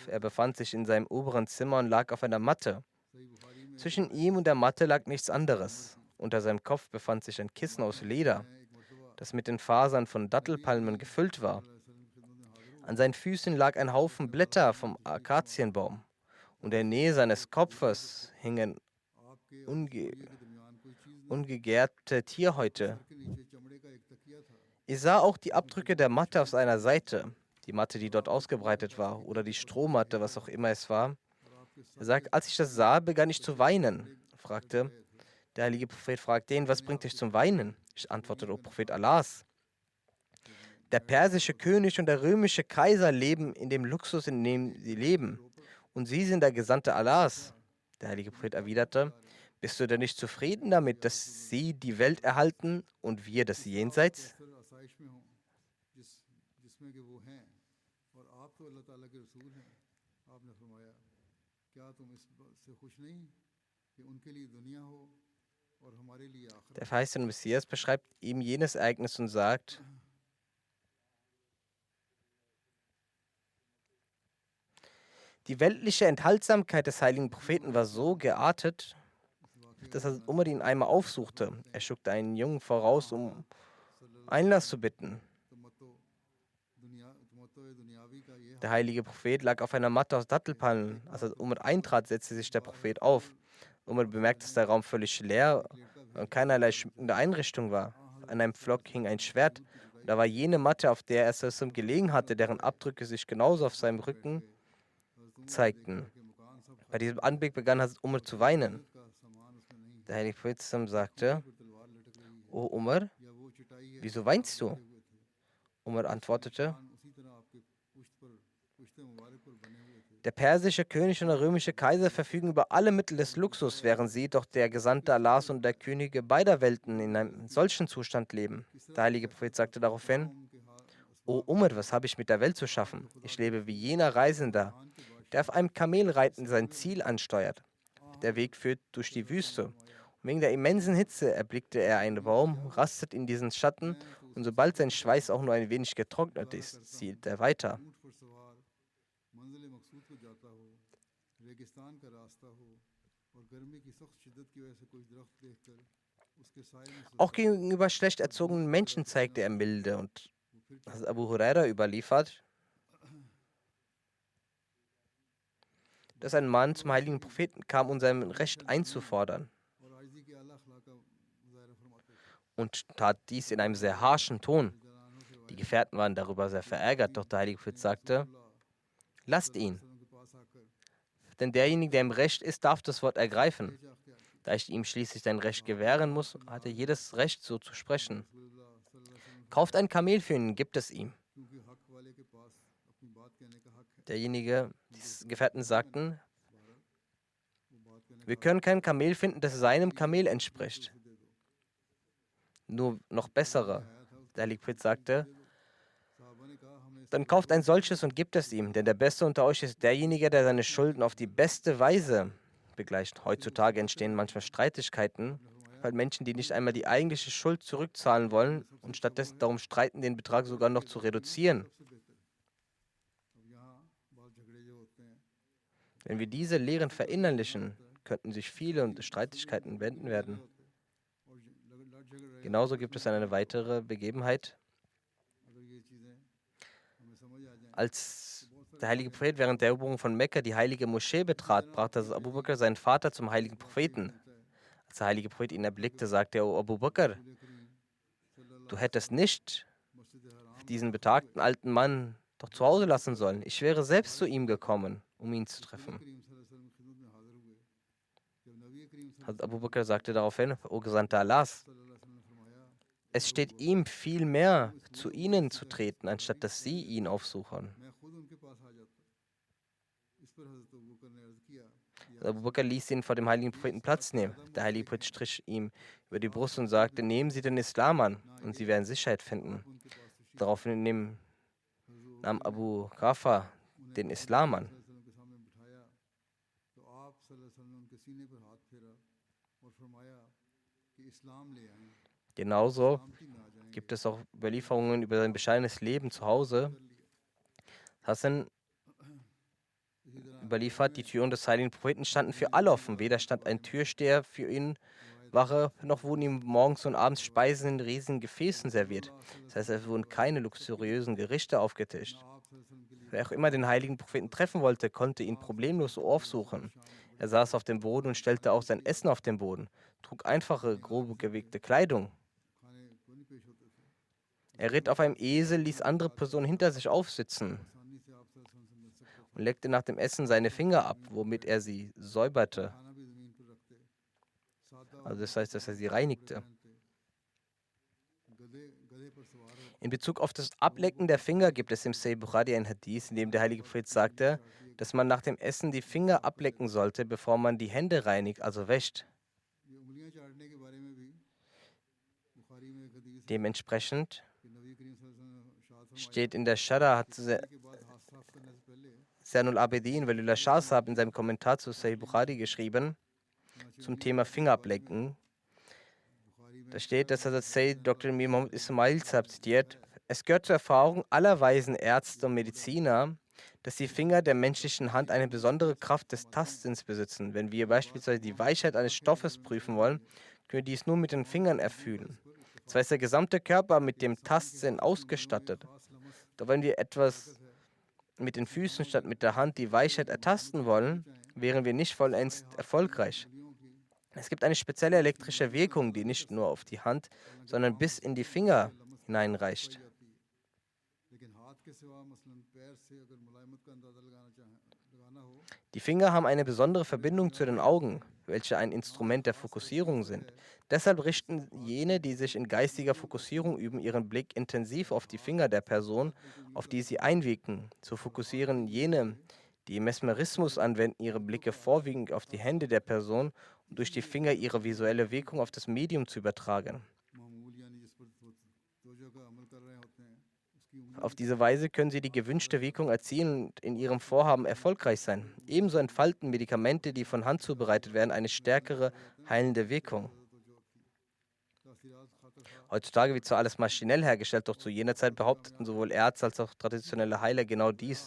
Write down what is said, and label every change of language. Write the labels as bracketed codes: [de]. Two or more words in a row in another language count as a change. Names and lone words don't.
[de] Er befand sich in seinem oberen Zimmer und lag auf einer Matte. Zwischen ihm und der Matte lag nichts anderes. Unter seinem Kopf befand sich ein Kissen aus Leder, das mit den Fasern von Dattelpalmen gefüllt war. An seinen Füßen lag ein Haufen Blätter vom Akazienbaum. Und in der Nähe seines Kopfes hingen [ur] آپ کے اور اس unge تولیے کے درمیان کوئی چیز نہ تھی. [de] ungegärte Tierhäute. [ur] سر کے نیچے چمڑے کا ایک تکیہ تھا. [de] Ich sah auch die Abdrücke der Matte auf seiner Seite, die Matte, die dort ausgebreitet war, oder die Strohmatte, was auch immer es war. [ur] اور آپ کے [de] Er [ur] सर [de] sagt, als ich das sah, begann ich zu weinen. Fragte, der heilige Prophet fragte ihn, was bringt dich zum Weinen? Ich antwortete, O Prophet Allahs. Der persische König und der römische Kaiser leben in dem Luxus, in dem sie leben. Und sie sind der Gesandte Allahs. Der heilige Prophet erwiderte, bist du denn nicht zufrieden damit, dass sie die Welt erhalten und wir das Jenseits? [ur] اکثر آسائش میں ہوں جس میں کہ وہ ہیں اور آپ تو اللہ تعالیٰ کے رسول ہیں. آپ نے فرمایا کیا تم اس بات سے خوش نہیں کہ ان کے لیے دنیا ہو اور ہمارے لیے آخرت. [de] Der verheißene Messias beschreibt ihm jenes Ereignis und sagt, die weltliche Enthaltsamkeit des heiligen Propheten war so geartet, dass Hazrat Umar ihn einmal aufsuchte. Er schickte einen Jungen voraus, um Einlass zu bitten. [ur] دنیاوی کا یہ [de] Der heilige Prophet lag auf einer Matte aus Dattelpalmen. Als Hazrat Umar eintrat, setzte sich der Prophet auf. Umar bemerkte, dass der Raum völlig leer und keinerlei schmückende Einrichtung war. An einem Pflock hing ein Schwert. Und da war jene Matte, auf der er Sallam gelegen hatte, deren Abdrücke sich genauso auf seinem Rücken zeigten. Bei diesem Anblick begann Hazrat Umar zu weinen. [ur] کا سامان اس میں نہیں [de] Der heilige Prophet Sallam sagte, [ur] کوئی تلوار لٹک رہی ہے [de] O Umar, [ur] یا وہ چٹائی ہے [de] wieso weinst du? [ur] ہوئے تھے. [de] Umar antwortete, [ur] کان اسی طرح آپ کے پشتِ مبارک پر بنے ہوئے تھے. [de] der persische König und der römische Kaiser verfügen über alle Mittel des Luxus, während sie doch der Gesandte Allahs und der Könige beider Welten in einem solchen Zustand leben. Der heilige Prophet sagte daraufhin, [ur] ان کے ہاتھ [de] O Umar, was habe ich mit der Welt zu schaffen? Ich lebe wie jener Reisender, der auf einem Kamel reitend sein Ziel ansteuert. Der Weg führt durch die Wüste. Und wegen der immensen Hitze erblickte er einen Baum, rastet in diesen Schatten und sobald sein Schweiß auch nur ein wenig getrocknet ist, zieht er weiter. [ur] اونٹ پر سوار منزل مقصود کو جاتا ہو، ریگستان کا راستہ ہو اور گرمی کی سخت شدت کی وجہ سے کوئی درخت دیکھ کر اس کے سائے میں [de] Auch gegenüber schlecht erzogenen Menschen zeigte er Milde und Hazrat Abu Huraira überliefert, dass ein Mann zum heiligen Propheten kam, um sein Recht einzufordern [ur] اور عاجزی کے اعلیٰ اخلاق کا مظاہرہ فرماتے تھے. [de] und tat dies in einem sehr harschen Ton. [ur] زنانوں سے [de] Die Gefährten waren darüber sehr verärgert, doch der heilige Prophet sagte, lasst ihn, [ur] وسلم کے پاس آ کر [de] denn derjenige, der im Recht ist, darf das Wort ergreifen. [ur] بھیجا اختیار کیا. [de] Da ich ihm schließlich sein Recht gewähren muss, hat er jedes Recht, so zu sprechen. [ar] رسول الله صلى الله عليه وسلم [de] Kauft ein Kamel für ihn, gibt es ihm. [ur] کیونکہ حق والے کے پاس اپنی بات کہنے کا حق ہے. [de] Derjenige, die Gefährten sagten, [ur] وہ بات کہنے [de] wir können kein Kamel finden, das seinem Kamel entspricht. [ur] سے دے دو. [de] Nur noch bessere. Der heilige Prophet sagte, [ur] صحابہ نے کہا ہمیں [de] dann kauft ein solches und gibt es ihm, denn der Beste unter euch ist derjenige, der seine Schulden auf die beste Weise begleicht. Heutzutage entstehen manchmal Streitigkeiten, weil Menschen, die nicht einmal die eigentliche Schuld zurückzahlen wollen und stattdessen darum streiten, den Betrag sogar noch zu reduzieren. [ur] سب سے بہتر ہے. اب یہاں بہت جھگڑے جو ہوتے ہیں [de] Wenn wir diese Lehren verinnerlichen, könnten sich viele und Streitigkeiten wenden werden. [ur] اور لڑ جھگڑ رہے [de] Genauso gibt es eine weitere Begebenheit, [ur] اگر یہ چیزیں ہمیں سمجھ آ جائیں [de] als der heilige Prophet während der Eroberung von Mekka die heilige Moschee betrat, brachte Abu Bakr seinen Vater zum heiligen Propheten. Als der heilige Prophet ihn erblickte, sagte er, O Abu Bakr, du hättest nicht [ur] مسجد حرام [de] diesen betagten alten Mann doch zu Hause lassen sollen. Ich wäre selbst zu ihm gekommen, um ihn zu treffen. [ur] کریم [ar] صلى الله عليه وسلم [ur] کی خدمت میں حاضر ہوئے جب نبی کریم [de] Hazrat Abu Bakr sagte daraufhin, O Gesandter Allahs, [ar] صلى الله عليه وسلم [ur] نے فرمایا [de] es steht ihm viel mehr, zu ihnen zu treten, anstatt dass sie ihn aufsuchen. [ur] میں خود ان کے پاس آ جاتا. اس پر حضرت ابو بکر نے عرض کیا کہ [de] Abu Bakr ließ ihn vor dem heiligen Propheten Platz nehmen. Der heilige Prophet strich ihm über die Brust und sagte, nehmen Sie den Islam an und Sie werden Sicherheit finden. [ur] ان کے پاس تشریف [de] Daraufhin nahm Abu Rafa den Islam an. [ur] وسلم کے سامنے بٹھایا تو آپ [ar] صلى الله عليه وسلم [ur] نے ان کے سینے پر ہاتھ پھیرا اور فرمایا کہ اسلام لے آئیں, [de] Genauso [ur] سلامتی میں آ جائیں گے. [de] gibt es auch Überlieferungen über sein bescheidenes Leben zu Hause. Hassan [ur] اسی طرح [de] überliefert, die Türen des heiligen Propheten standen für alle offen. Weder stand ein Türsteher für ihn Wache, noch wurden ihm morgens und abends Speisen in riesigen Gefäßen serviert. Das heißt, es wurden keine luxuriösen Gerichte aufgetischt. [ar] آپ صلى الله عليه وسلم [de] Wer auch immer den heiligen Propheten treffen wollte, konnte ihn problemlos aufsuchen. Er saß auf dem Boden und stellte auch sein Essen auf den Boden, trug einfache, grobe gewegte Kleidung. [ur] کھانے کو نہیں پیش ہوتے تھے. [de] Er ritt auf einem Esel, ließ andere Personen hinter sich aufsitzen [ur] آسانی سے آپ سے مل سکتا تھا. [de] und leckte nach dem Essen seine Finger ab, womit er sie säuberte. [ur] کھانا بھی زمین پر رکھتے، سادہ اور [de] Also das heißt, dass er sie reinigte. [ur] پہنتے، گدھے گدھے پر سوار ہوتے, [de] In Bezug auf das Ablecken der Finger gibt es im Sahih Bukhari ein Hadith, in dem der heilige Prophet sagte, dass man nach dem Essen die Finger ablecken sollte, bevor man die Hände reinigt, also wäscht. [ur] یہ انگلیاں چاٹنے کے بارے میں بھی بخاری میں ایک حدیث ہے [de] Dementsprechend [ur] کہ نبی کریم [ar] صلى الله عليه وسلم [ur] نے ارشاد فرمایا [de] steht in der Shara, hat [ur] کے بعد ہاتھ صاف کرنے سے پہلے [de] Zainul Abidin, Walillah Shah Sahab in seinem Kommentar zu Sahih Bukhari geschrieben, zum Thema Finger ablecken. [ur] بخاری میں [de] Da steht, dass Hazrat Sayyid Dr. Mir Muhammad Ismail Sahib zitiert, es gehört zur Erfahrung aller weisen Ärzte und Mediziner, dass die Finger der menschlichen Hand eine besondere Kraft des Tastens besitzen. Wenn wir beispielsweise die Weichheit eines Stoffes prüfen wollen, können wir dies nur mit den Fingern erfühlen. Zwar ist der gesamte Körper mit dem Tastsinn ausgestattet, doch wenn wir etwas mit den Füßen statt mit der Hand die Weichheit ertasten wollen, wären wir nicht vollends erfolgreich. Es gibt eine spezielle elektrische Wirkung, die nicht nur auf die Hand, sondern bis in die Finger hineinreicht. [ur] لیکن ہاتھ کے سوا مثلاً پیر سے اگر ملائمت کا اندازہ لگانا ہو [de] Die Finger haben eine besondere Verbindung zu den Augen, welche ein Instrument der Fokussierung sind. Deshalb richten jene, die sich in geistiger Fokussierung üben, ihren Blick intensiv auf die Finger der Person, auf die sie einwirken. So fokussieren jene, die Mesmerismus anwenden, ihre Blicke vorwiegend auf die Hände der Person, um durch die Finger ihre visuelle Wirkung auf das Medium zu übertragen. [ur] معمول یعنی جس پر توجہ کا عمل کر رہے ہوتے ہیں اس کی انگلی [de] Auf diese Weise können sie die gewünschte Wirkung erzielen und in ihrem Vorhaben erfolgreich sein. Ebenso entfalten Medikamente, die von Hand zubereitet werden, eine stärkere heilende Wirkung. [ur] تاثیرات خاطر تھا [de] Heutzutage wird zwar alles maschinell hergestellt, doch zu jener Zeit behaupteten sowohl Ärzte als auch traditionelle Heiler genau dies.